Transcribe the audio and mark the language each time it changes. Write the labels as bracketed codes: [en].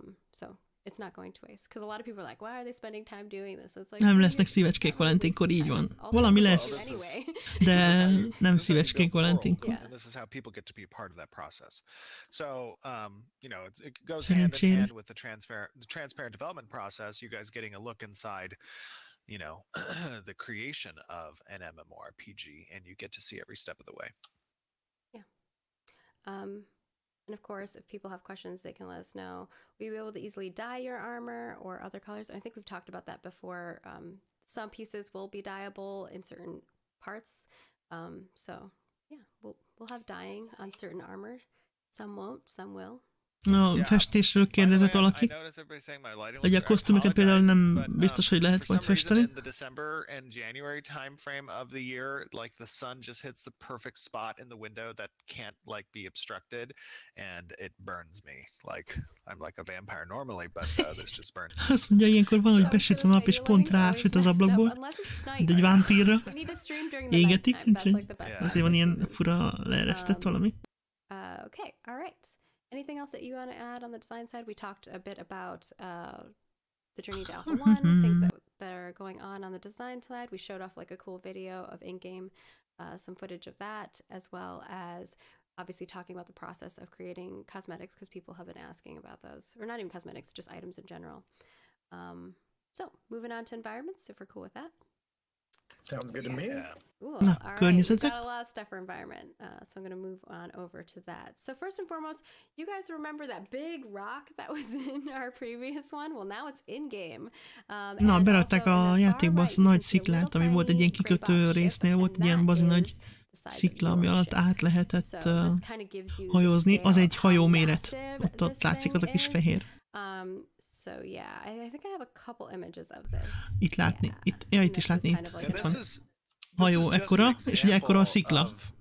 [en] So it's not going to waste. Because a lot of people are like, why are they spending time doing this? It's like, [hu] nem lesznek szívecskék Valentínkor, így van. Valami lesz, de nem szívecskék Valentínkor. [en] And this is how people get to be part of that process. So, you know, it goes hand in hand with the transparent development process. You guys getting a look inside, you know, the creation of an MMORPG, and you get to see every step of the way. Yeah. And of course, if people have questions, they can let us know. We'll be able to easily dye your armor or other colors. I think we've talked about that before. Some pieces will be dyeable in certain parts. So yeah, we'll have dyeing on certain armor. Some won't, some will. [hu] A festésről kérdezett valaki, hogy a kosztümöket például nem biztos, hogy lehet majd festeni. [en] The December and January time frame of the year, like the sun just hits the perfect spot in the window that can't like be obstructed, and it burns me. Like I'm like a vampire normally, but this just burns me. [hu] Azt mondja, ilyenkor van, hogy besüt a nap, és pont rásüt az ablakból, de egy vámpírra égeti, úgyhogy azért van ilyen fura leeresztett valami. [en] Okay, all right. Anything else that you want to add on the design side? We talked a bit about the journey to Alpha 1, things that are going on the design side. We showed off like a cool video of in-game, some footage of that, as well as obviously talking about the process of creating cosmetics, because people have been asking about those. Or not even cosmetics, just items in general. So, moving on to environments, if we're cool with that. Sounds good to me. Ooh, all right, we've got a lot of stuff for environment, so I'm going to move on over to that. So first and foremost, you guys remember that big rock that was in our previous one? Well, now it's in-game. [hu] Na, berakták a játékba azt a nagy sziklát, ami volt egy ilyen kikötő résznél, volt egy ilyen bazi nagy szikla, ami alatt át lehetett hajózni. Az egy hajó méret. Ott látszik az a kis fehér. [en] So yeah, I think I have a couple images of this. [hu] Itt látni, itt is látni, itt van. Hajó ekkora, és ugye ekkora a szikla.